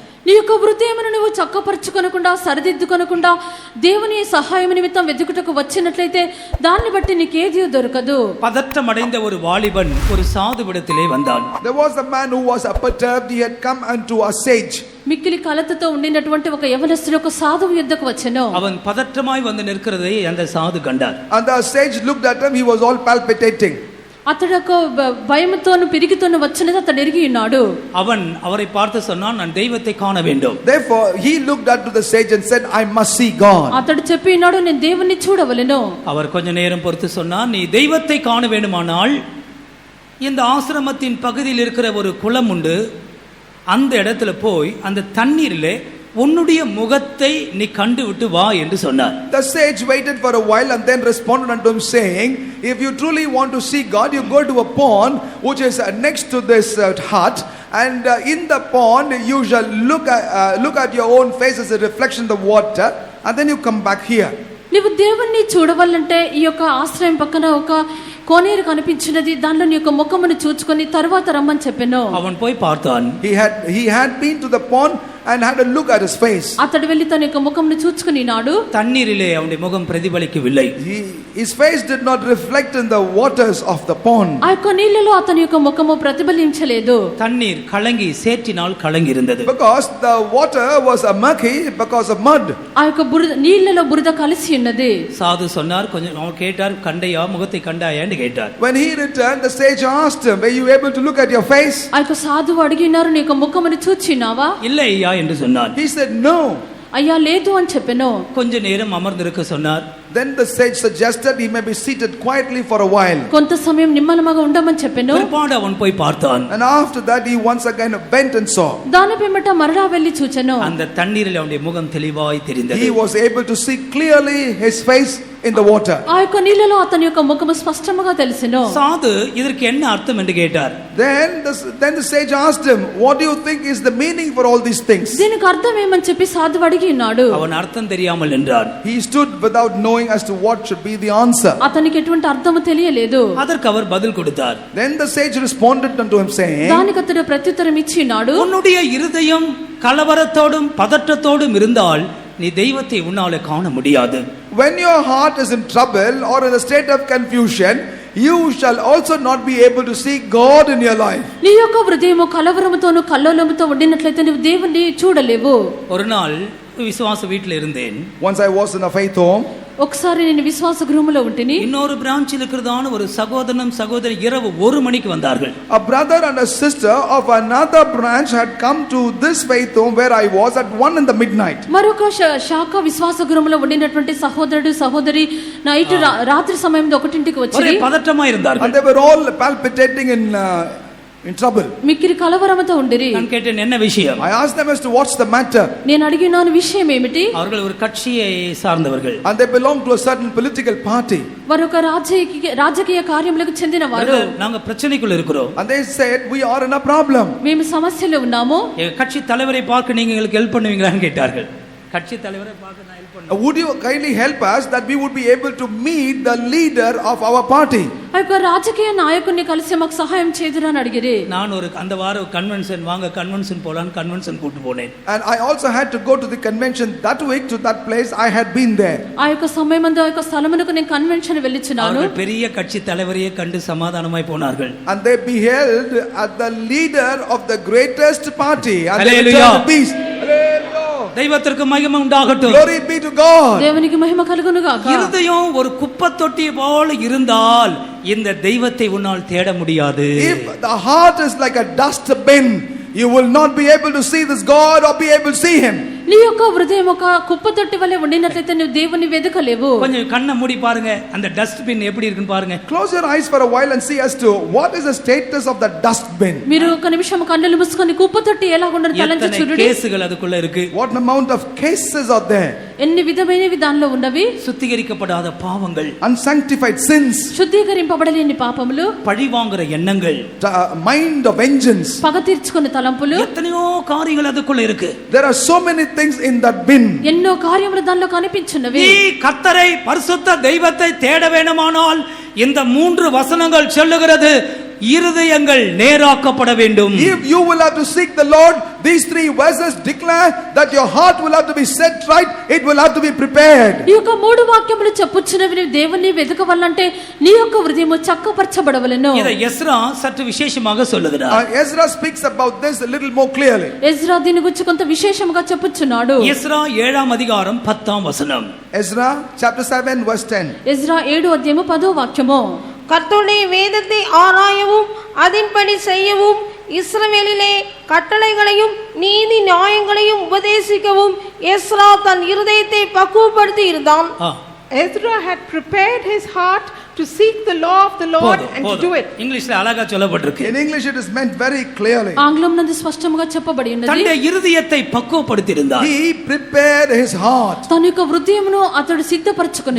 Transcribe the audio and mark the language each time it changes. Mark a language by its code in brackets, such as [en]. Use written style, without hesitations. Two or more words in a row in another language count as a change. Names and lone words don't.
[te] నీ యొక్క హృదయమును నువ్వు చక్కపరచుకొనకుండా సరిదిద్దుకొనకుండా దేవుని సహాయం నిమిత్తం వెతుకుటకు వచ్చినట్లయితే దాన్ని బట్టి నీకేది దొరకదు. [ta] பதற்றம் அடைந்த ஒரு வாலிபன் ஒரு சாதுவிடத்திலே வந்தான். [en] There was a man who was perturbed. He had come unto a sage. [te] మిక్కిలి కలతతో ఉండినటువంటి ఒక యవనస్తుడు ఒక సాధువు యుద్ధకు వచ్చెను. [ta] அவன் பதற்றமாய் வந்து நிற்கிறதை அந்த சாது கண்டார். [en] And the sage looked at him. He was all palpitating. [te] అతడు భయముతోను పిరిగితోను వచ్చినది అతడు ఎరిగి ఉన్నాడు. [ta] அவன் அவரை பார்த்து சொன்னான், நான் தெய்வத்தை காண வேண்டும். [en] Therefore he looked unto the sage and said, I must see God. [te] అతడు చెప్పి ఉన్నాడు, నేను దేవుణ్ణి చూడవలెను. [ta] அவர் கொஞ்ச நேரம் பொறுத்து சொன்னார், நீ தெய்வத்தை காண வேண்டுமானால் இந்த ஆசிரமத்தின் பகுதியில் இருக்கிற ஒரு குளம் உண்டு, அந்த இடத்துல போய் அந்த தண்ணீரிலே உன்னுடைய முகத்தை நீ கண்டு விட்டு வா என்று சொன்னார். [en] The sage waited for a while and then responded unto him saying, if you truly want to see God, you go to a pond which is next to this hut, and in the pond you shall look at your own face as a reflection of the water, and then you come back here. [te] నీవు దేవుణ్ణి చూడవాలంటే ఈ యొక్క ఆశ్రయం పక్కన ఒక కోనేరు కనిపించినది, దానిలో నీ యొక్క ముఖమును చూచుకొని తర్వాత రమ్మని చెప్పాను. [ta] அவன் போய் பார்த்தான். [en] He had been to the pond and had a look at his face. [te] అతడు వెళ్ళి తన యొక్క ముఖమును చూచుకున్నాడు. [ta] தண்ணீரிலே அவனுடைய முகம் பிரதிபலிக்கவில்லை. [en] His face did not reflect in the waters of the pond. [te] ఆ యొక్క నీళ్ళలో అతని యొక్క ముఖము ప్రతిబలించలేదు. [ta] தண்ணீர் கலங்கி சேற்றினால் கலங்கி இருந்தது. [en] Because the water was murky because of mud. [te] ఆ యొక్క నీళ్ళలో బురద కలిసి ఉన్నది. [ta] சாது சொன்னார், கொஞ்சம் அவன் கேட்டார், கண்டையா முகத்தை கண்டாயா என்று கேட்டார். [en] When he returned, the sage asked him, were you able to look at your face? [te] ఆ యొక్క సాధువు అడిగినారు, నీ యొక్క ముఖమును చూచినావా? [ta] இல்லை ஐயா என்று சொன்னார். [en] He said no. [te] అయ్యా లేదు అని చెప్పాను. [ta] கொஞ்ச நேரம் அமர்ந்திருக்க சொன்னார். [en] Then the sage suggested he may be seated quietly for a while. [te] కొంత సమయం నిమ్మలమగా ఉండమని చెప్పాను. [ta] பிற்பாடு அவன் போய் பார்த்தான். [en] And after that he once again bent and saw. [te] దాని పిమ్మట మరలా వెళ్ళి చూచెను. [ta] அந்த தண்ணீரில் அவனுடைய முகம் தெளிவாய் தெரிந்தது. [en] He was able to see clearly his face in the water. [te] ఆ యొక్క నీళ్ళలో అతని యొక్క ముఖము స్పష్టంగా తెలిసెను. [ta] சாது இதற்கு என்ன அர்த்தம் என்று கேட்டார். [en] Then the sage asked him, what do you think is the meaning for all these things? [te] దీనికి అర్థం ఏమని చెప్పి సాధువు అడిగి ఉన్నాడు. [ta] அவன் அர்த்தம் தெரியாமல் நின்றான். [en] He stood without knowing as to what should be the answer. [te] అతనికి ఎటువంటి అర్థము తెలియలేదు. [ta] அதற்கு அவர் பதில் கொடுத்தார். [en] Then the sage responded unto him saying, [te] దానికి అతడు ప్రత్యుత్తరం ఇచ్చి ఉన్నాడు, [ta] உன்னுடைய இருதயம் கலவரத்தோடும் பதற்றத்தோடும் இருந்தால் நீ தெய்வத்தை உன்னாலே காண முடியாது. [en] when your heart is in trouble or in a state of confusion, you shall also not be able to see God in your life. [te] నీ యొక్క హృదయము కలవరముతోను కల్లోలముతో ఉండినట్లయితే నీవు దేవుణ్ణి చూడలేవు. [ta] ஒரு நாள் விசுவாச வீட்டில் இருந்தேன். [en] Once I was in a faith home. [te] ఒకసారి నేను విశ్వాస గృహములో ఉంటిని. [ta] இன்னொரு பிரான்ச்சில் இருக்கிறதான ஒரு சகோதரனும் சகோதரி இரவு 1 மணிக்கு வந்தார்கள். [en] A brother and a sister of another branch had come to this faith home where I was at 1 in the midnight. [te] మరొక శాఖ విశ్వాస గృహములో ఉండినటువంటి సహోదరుడు సహోదరి నైట్ రాత్రి సమయంలో 1ంటికి వచ్చి [ta] ஒரே பதற்றமா இருந்தார்கள். [en] And they were all palpitating in trouble. [te] మిక్కిలి కలవరముతో ఉండిరి. [ta] நான் கேட்டேன், என்ன விஷயம்? [en] I asked them as to what's the matter. [te] నేను అడిగినాను విషయం ఏమిటి? [ta] அவர்கள் ஒரு கட்சியை சார்ந்தவர்கள். [en] And they belong to a certain political party. [te] వారొక రాజకీయ కార్యములకు చెందిన వారు. [ta] நாங்க பிரச்சனைக்குள்ள இருக்கிறோம். [en] And they said, we are in a problem. [te] మేము సమస్యలో ఉన్నాము. [ta] கட்சி தலைவரை பார்க்க நீங்க எங்களுக்கு ஹெல்ப் பண்ணுவீங்களான்னு கேட்டார்கள். கட்சி தலைவரை பார்க்க நான் ஹெல்ப் பண்ணுவேன். [en] Would you kindly help us that we would be able to meet the leader of our party? [te] ఆ యొక్క రాజకీయ నాయకుడిని కలిసి మాకు సహాయం చేదురా అని అడిగిరి. [ta] நான் ஒரு அந்த வாரம் కన్వెన్షన్ வாங்க కన్వెన్షన్ போலான்னு కన్వెన్షన్ கூட்டி போனேன். [en] And I also had to go to the convention that week to that place. I had been there. [te] ఆ యొక్క సమయమందు ఆ యొక్క స్థలమునకు నేను కన్వెన్షన్ వెళ్ళిచున్నాను. [ta] அவர்கள் பெரிய கட்சி தலைவரையே கண்டு சமாதானமாய் போனார்கள். [en] And they beheld at the leader of the greatest party and they Hallelujah. returned to peace. Hallelujah. [ta] தெய்வத்திற்கு மகிமை உண்டாகட்டும். [en] Glory be to God. [te] దేవునికి మహిమ కలుగును గాక. [ta] இருதயம் ஒரு குப்பை தொட்டி போல இருந்தால் இந்த தெய்வத்தை உன்னால் தேட முடியாது. [en] If the heart is like a dust bin, you will not be able to see this God or be able to see him. [te] నీ యొక్క హృదయం ఒక కుప్ప తొట్టి వలె ఉండినట్లయితే నువ్వు దేవుని వెదకలేవు. [ta] கொஞ்சம் కన్న மூடி பாருங்க, அந்த [en] dust bin [ta] எப்படி இருக்குன்னு பாருங்க. [en] Close your eyes for a while and see as to what is the status of the dust bin. [te] మీరు ఒక నిమిషం కన్నులు మూసుకొని కుప్ప తొట్టి ఎలా ఉండదు తలంచి చూడండి. [ta] కేసుகள் அதுக்குள்ள இருக்கு. [en] What amount of cases are there? [te] ఎన్ని విధమైన విధానాలు ఉన్నవి. [ta] சுத்திகரிக்கப்படாத பாவங்கள், [en] unsanctified sins, [te] శుద్ధీకరింపబడలేని పాపములు, [ta] பழிவாங்குற எண்ணங்கள், [en] mind of vengeance, [te] పగ తీర్చుకునే తలంపులు, [ta] எத்தனையோ காரியங்கள் அதுக்குள்ள இருக்கு. [en] There are so many things in that bin. [te] ఎన్నో కార్యములు దానిలో కనిపించున్నవి. [ta] நீ கர்த்தரை பரிசுத்த தெய்வத்தை தேட வேண்டுமானால் இந்த 3 வசனங்கள் சொல்லுகிறது, இருதயங்கள் நேராக்கப்பட வேண்டும். [en] If you will have to seek the Lord, these 3 verses declare that your heart will have to be set right, it will have to be prepared. [te] ఈ యొక్క 3 వాక్యములు చెప్పుచున్నవి దేవుని వెదకవల్లంటే నీ యొక్క హృదయము చక్కపరచబడవలెను. [ta] இதை எஸ்ரா சற்று விசேஷமாக சொல்லுகிறார். [en] Ezra speaks about this a little more clearly. [te] ఎజ్రా దీని గురించి కొంత విశేషముగా చెప్పుచున్నాడు. [ta] எஸ்ரா 7ஆம் அதிகாரம் 10ஆம் வசனம். [en] Ezra chapter 7 verse 10. [te] ఎజ్రా 7 అధ్యాయము 10వ వాక్యము. [ta] கர்த்தருடைய வேதத்தை ஆராயவும் அதின்படி செய்யவும் இஸ்ரவேலிலே கட்டளைகளையும் நீதி நியாயங்களையும் உபதேசிக்கவும் எஸ்ரா தன் இருதயத்தை பக்குவப்படுத்தி இருந்தான். [en] Ezra had prepared his heart to seek the law of the Lord and to do it. [ta] இங்கிலீஷ்ல அழகா சொல்லப்பட்டிருக்கு. [en] In English it is meant very clearly. [te] ఆంగ్లంనందు స్పష్టంగా చెప్పబడి ఉన్నది. [ta] தன்னுடைய இருதயத்தை பக்குவப்படுத்தி இருந்தார். [en] He prepared his heart. [te] తన యొక్క హృదయమును అతడు సిద్ధపరచుకొనెను.